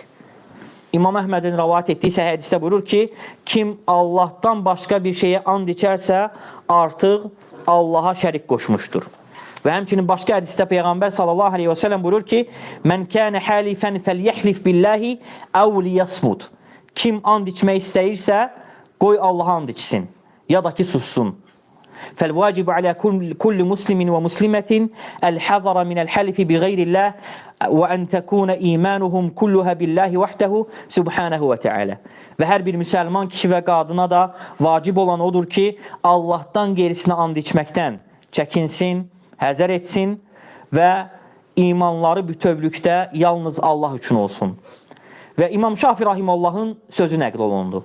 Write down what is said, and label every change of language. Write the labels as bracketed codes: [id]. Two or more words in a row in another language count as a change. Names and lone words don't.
[az] İmam Əhmədin rəvayət etdiysə hədisdə buyurur ki, kim Allahdan başqa bir şeyə and içərsə, artıq Allaha şərik qoşmuşdur. Və həmçinin başqa hədisdə Peyğəmbər [ar] صلى الله عليه وسلم [az] buyurur ki, [ar] من كان حالفا فليحلف بالله أو ليصمت. [az] Kim and içmək istəyirsə, qoy Allaha and içsin, ya da ki sussun. [ar] فالواجب على كل مسلم ومسلمة الحذر من الحلف بغير الله وأن تكون إيمانهم كلها بالله وحده سبحانه وتعالى. [az] Və hər bir müsəlman kişi və qadına da vacib olan odur ki, Allahdan gerisinə and içməkdən çəkinsin, həzər etsin və imanları bütövlükdə yalnız Allah üçün olsun. Və İmam Şafi Rahimullahın sözü nəql olundu.